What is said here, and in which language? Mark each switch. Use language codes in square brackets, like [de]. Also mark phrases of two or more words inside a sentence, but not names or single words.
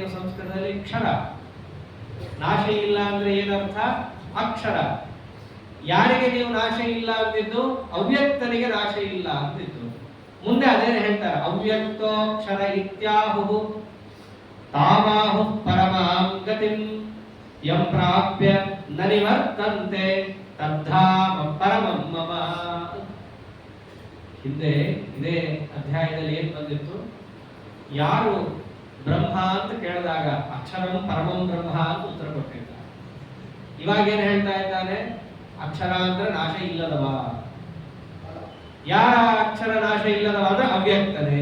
[kn] ಸಂಸ್ಕೃತದಲ್ಲಿ ಕ್ಷರ. ನಾಶ ಇಲ್ಲ ಅಂದ್ರೆ ಏನರ್ಥ? ಅಕ್ಷರ. ಯಾರಿಗೆ ನೀವು ನಾಶ ಇಲ್ಲ ಅಂತಿದ್ದು? ಅವ್ಯಕ್ತನಿಗೆ ನಾಶ ಇಲ್ಲ ಅಂತಿದ್ದು. ಮುಂದೆ ಅದೇನು ಹೇಳ್ತಾರೆ? [sa] ಅವ್ಯಕ್ತೋಕ್ಷರ ಇತ್ಯಾಹು ತಾಮಾಹು ಪರಮಾಂ ಗತಿಂ ಯಂ ಪ್ರಾಪ್ಯ ನ ನಿವರ್ತಂತೆ ತದ್ಧಾಮ ಪರಮಂ ಮಮ. [kn] ಹಿಂದೆ ಇದೇ ಅಧ್ಯಾಯದಲ್ಲಿ ಏನ್ ಬಂದಿತ್ತು, ಯಾರು ಬ್ರಹ್ಮ ಅಂತ ಕೇಳಿದಾಗ [sa] ಅಕ್ಷರಂ ಪರಮಂ ಬ್ರಹ್ಮ [kn] ಅಂತ ಉತ್ತರ ಕೊಟ್ಟಿದ್ದ. ಇವಾಗ ಏನ್ ಹೇಳ್ತಾ ಇದ್ದಾನೆ, ಅಕ್ಷರ ಅಂದ್ರೆ ನಾಶ ಇಲ್ಲದವ. ಯಾರ ಅಕ್ಷರ ನಾಶ ಇಲ್ಲದವ ಅಂದ್ರೆ ಅವ್ಯಕ್ತನೇ.